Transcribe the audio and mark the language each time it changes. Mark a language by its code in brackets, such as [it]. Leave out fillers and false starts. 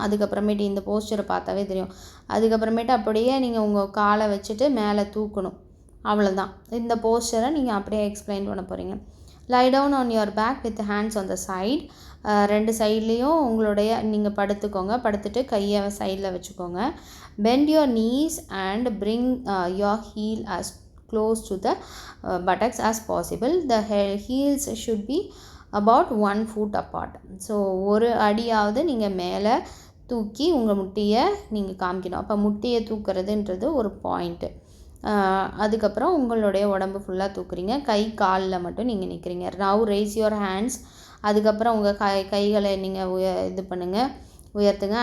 [ta] அதுக்கப்புறமேட்டு இந்த போஸ்டரை பார்த்தாவே தெரியும். அதுக்கப்புறமேட்டு அப்படியே நீங்கள் உங்கள் காலை வச்சுட்டு மேலே தூக்கணும், அவ்வளோதான். இந்த போஸ்டரை நீங்கள் அப்படியே எக்ஸ்பிளைன் பண்ண போகிறீங்க. [en] Lie down on your back with hands on the side. [ta] 2 சைட்லேயும் உங்களுடைய நீங்கள் படுத்துக்கோங்க. படுத்துட்டு கையை சைடில் வச்சுக்கோங்க. [en] Bend your knees and bring your heel as close to the buttocks as possible. The heels should be about 1 foot apart. [ta] So ஒரு அடியாவது நீங்கள் மேலே தூக்கி உங்கள் முட்டியை நீங்கள் காமிக்கணும். அப்போ முட்டியை தூக்குறதுன்றது ஒரு பாயிண்ட்டு. அதுக்கப்புறம் உங்களுடைய உடம்பு ஃபுல்லாக தூக்குறீங்க, கை காலில் மட்டும் நீங்கள் நிற்கிறீங்க. [en] Now raise your hands. [ta] அதுக்கப்புறம் உங்கள் கைகளை நீங்கள் இது பண்ணுங்கள், உயர்த்துங்க.